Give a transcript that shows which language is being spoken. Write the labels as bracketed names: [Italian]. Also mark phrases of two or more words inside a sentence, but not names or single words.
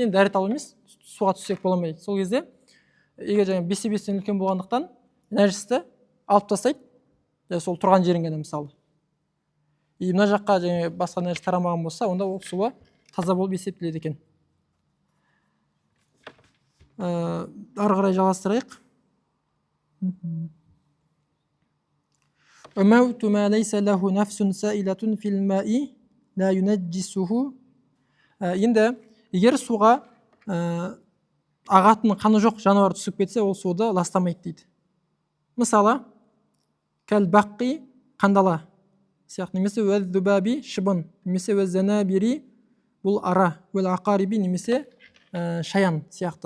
[Kazakh] Енді дәрет алу емес, суға түссек бола ма дейді. Сол кезде егер 5-5-тен үлкен болғандықтан нәжісті алып тастайды, сол тұрған жерінен, мысалы. Мына жаққа басқа нәжіс тарамаған болса, онда ол суы таза болып есептеледі екен. Ары қарай жалғастырайық. [Arabic] وَمَوْتُ مَا لَيْسَ لَهُ نَفْسٌ سَائِلَةٌ فِي الْمَاءِ لَا يُنَجِّسُهُ. [Kazakh] Енді егер суға ағатын қаны жоқ жануар түсіп кетсе, ол суды ластамайды дейді. Мысалы, кәл-баққи қандала сияқты, немесе уәз-зубаби шыбын, немесе уәз-занабири бұл ара, уәл-ақариби немесе шаян сияқты.